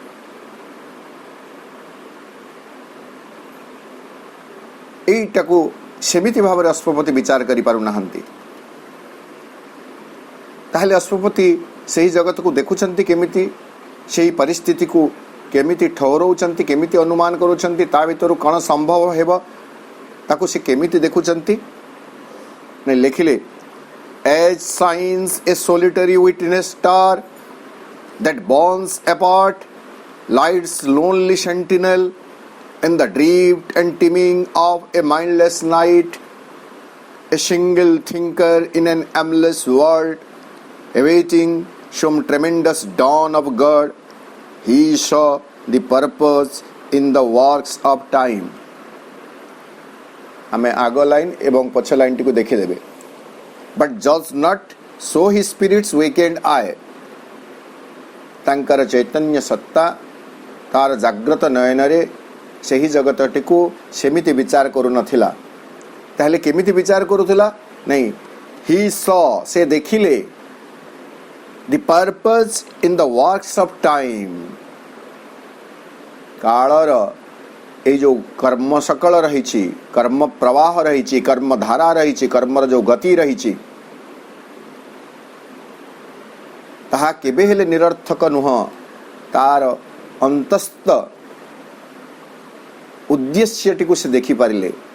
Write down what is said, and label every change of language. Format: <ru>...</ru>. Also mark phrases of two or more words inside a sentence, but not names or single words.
<or>ଏଟାକୁ ସେମିତି ଭାବ ଅଶ୍ୱପତି ବିଚାର କରି ପାରୁ ନାହାନ୍ତି ତାହାଲେ ଅଶ୍ୱପତି ସହି ଜଗତ କୁ ଦେଖୁଛନ୍ତି କେମିତି ସହି ପରିସ୍ଥିତି କୁ କେମିତି ଠହରଉଛନ୍ତି କେମିତି ଅନୁମାନ କରୁଛନ୍ତି ତା ଭିତରୁ କଣ ସମ୍ଭବ ହେବ ତାକୁ ସେ କେମିତି ଦେଖୁଛନ୍ତି ନେ</or> <en>लिखिले as science a solitary witness star that burns apart lights lonely sentinel in the drift and teeming of a mindless night, a single thinker in an aimless world, awaiting some tremendous dawn of God, he saw the purpose in the works of time.</en> <or>ଆମେ ଆଗ ଲାଇନ ଏବଂ ପଛ ଲାଇନ ଟି କୁ ଦେଖି ଦେବେ</or> <en>but judge not so his spirit's weekend eye</en> <or>ତାଙ୍କର ଚୈତନ୍ୟ ସତ୍ତା ତାର ଜାଗ୍ରତ ନୟନ ରେ ସହି ଜଗତଟି କୁ ସେମିତି ବିଚାର କରୁ ନଥିଲା ତାହାଲେ କେମିତି ବିଚାର କରୁଥିଲା ନାହିଁ</or> <en>he saw</en> <or>ସେ ଦେଖିଲେ</or> <en>the purpose in the works of time</en> <or>କାଳର ଏ ଯେଉଁ କର୍ମ ସକଳ ରହି କର୍ମ ପ୍ରବାହ ରହି କର୍ମ ଧାରା ରହି କର୍ମର ଯେଉଁ ଗତି ରହି ତାହା କେବେ ହେଲେ ନିରର୍ଥକ ନୁହେଁ ତାର ଅନ୍ତସ୍ଥ ଉଦ୍ଦେଶ୍ୟ ଟି କୁ ସେ ଦେଖି ପାରିଲେ</or>